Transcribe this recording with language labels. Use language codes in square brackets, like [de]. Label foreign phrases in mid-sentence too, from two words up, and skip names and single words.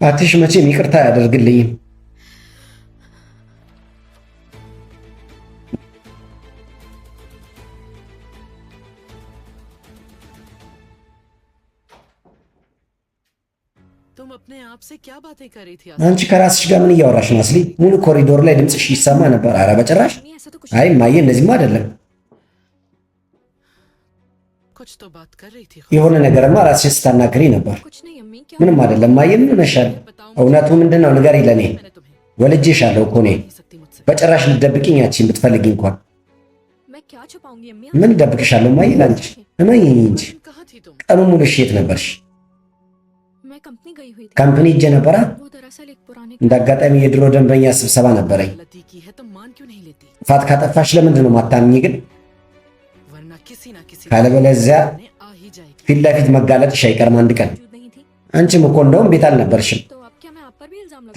[am] አትሽ መቼም ይቅርታ አያደርግልኝም። [hi] तुम अपने आप से क्या बातें कर रही थी? [am] አንቺ ከራስሽ ጋር ምን እያወራሽ ነው አስሊ? ሙሉ ኮሪዶር ላይ ድምፅሽ ይሰማ ነበር። ኧረ በጭራሽ። [hi] नहीं ऐसा तो कुछ [am] አይ ማየ፣ እንደዚህማ አይደለም። [hi] कुछ तो बात कर रही थी। [am] የሆነ ነገርማ ራስሽን ስታናግሪ ነበር። [hi] कुछ नहीं अम्मी क्या [am] ምንም አይደለም ማየ። ምን ሆነሻል? እውነቱ ምንድን ነው ንገሪ ለኔ። [hi] मैंने तुम्हें [am] ወልጄሻለሁ እኮ እኔ። [hi] नहीं सकती मुझसे। [am] በጭራሽ ልትደብቂኝ አትችይም ብትፈልጊ እንኳን። [hi] मैं क्या छुपाऊंगी अम्मी? [am] ምን እደብቅሻለሁ ማየ ላንቺ? እመኚኝ እንጂ። [hi] तुम कहाँ थी तुम? [am] ቀኑ ሙሉ እሺ የት ነበርሽ? [hi] मैं कंपनी गई हुई थी। [am] ካምፕኒ ሄጄ ነበራ። [hi] वो दरअसल एक पुराने [am] እንደ आगाጣሚ የድሮ ደንበኛ ስብሰባ ነበረኝ። [hi] गलती की है तो मान क्यों नहीं लेती? [am] ጥፋት ካጠፋሽ ለምንድን ነው ማታምኚ ግን? [hi] वरना किसी ना किसी [am] ካለበለዚያ [hi] ने आ ही जाएगी। [am] ፊት ለፊት መጋለጥሽ አይቀርም አንድ ቀን። [hi] मौजूद नहीं थी [am] አንቺም እኮ እንደውም ቤት አልነበርሽም። [hi] तो अब क्या मैं आप पर भी इल्जाम लगा?